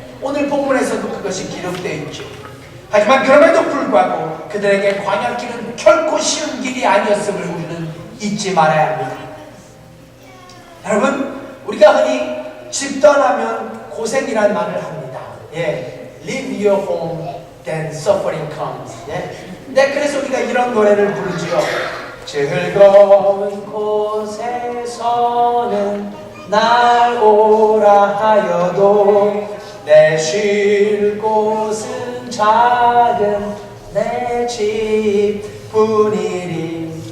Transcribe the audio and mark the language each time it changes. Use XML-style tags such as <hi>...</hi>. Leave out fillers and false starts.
<ko>오늘 본문에서도 그것이 기록되어 있죠. 하지만 그럼에도 불구하고 그들에게 광야길은 결코 쉬운 길이 아니었음을 우리는 잊지 말아야 합니다. 여러분, 우리가 흔히 집 떠나면 고생이란 말을 합니다.</ko> <en>Leave your home, then suffering comes.</en> <ko>네, 그래서 우리가 이런 노래를 부르지요. 즐거운 곳에서는 날 오라 하여도 내 쉴 곳은 작은 내 집뿐이리.</ko>